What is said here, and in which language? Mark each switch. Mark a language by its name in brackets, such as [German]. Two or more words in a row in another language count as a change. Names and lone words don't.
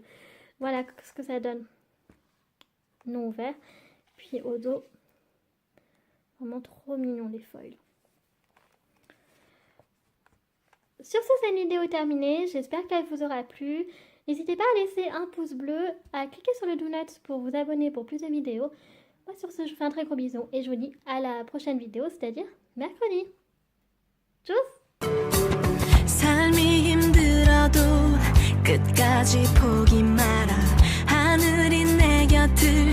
[French] Voilà ce que ça donne. Non ouvert. Puis au dos, vraiment trop mignon les foils. Sur ce, cette vidéo est terminée. J'espère qu'elle vous aura plu. N'hésitez pas à laisser un pouce bleu, à cliquer sur le do not pour vous abonner pour plus de vidéos. Moi sur ce, je vous fais un très gros bisou et je vous dis à la prochaine vidéo, c'est-à-dire mercredi. Tchuss! [Korean] 삶이 힘들어도 끝까지 포기 마라. 하늘이 내 곁을